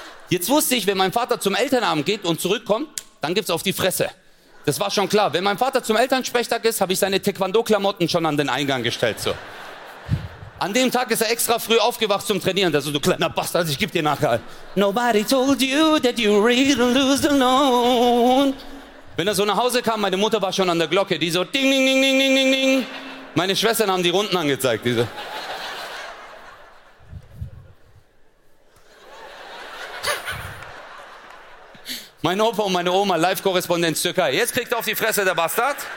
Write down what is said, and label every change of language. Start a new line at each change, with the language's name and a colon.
German: Jetzt wusste ich, wenn mein Vater zum Elternabend geht und zurückkommt, dann gibt's auf die Fresse. Das war schon klar. Wenn mein Vater zum Elternsprechtag ist, habe ich seine Taekwondo-Klamotten schon an den Eingang gestellt. So. An dem Tag ist er extra früh aufgewacht zum Trainieren. Da so, du kleiner Bastard, ich geb dir nachher.
English: Nobody told you that you really lose alone.
German: Wenn er so nach Hause kam, meine Mutter war schon an der Glocke. Die so, ding, ding, ding, ding, ding, ding, ding. Meine Schwestern haben die Runden angezeigt, diese. Mein Opa und meine Oma, Live-Korrespondent Türkei. Jetzt kriegt er auf die Fresse, der Bastard.